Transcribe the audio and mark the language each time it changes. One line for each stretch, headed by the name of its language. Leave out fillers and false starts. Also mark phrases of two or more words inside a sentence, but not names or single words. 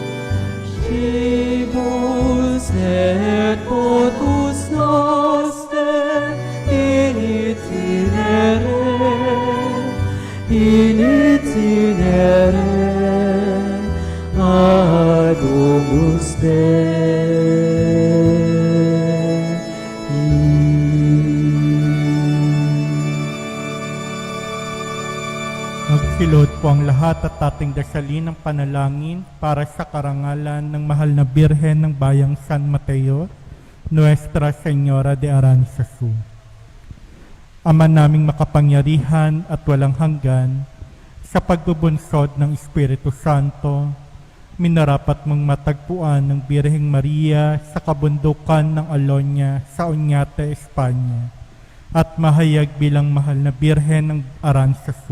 Latin: Cibus et potus noster, in itinere ad domus
Filipino: Magsilod po ang lahat at ating dasalin ng panalangin para sa karangalan ng mahal na Birhen ng Bayang San Mateo, Nuestra Señora de Aranzazu. Ama naming makapangyarihan at walang hanggan, sa pagbubunsod ng Espiritu Santo, minarapat mong matagpuan ng Birheng Maria sa kabundukan ng Alonia sa Oñate, Espanya, at mahayag bilang mahal na Birhen ng Aranzazu.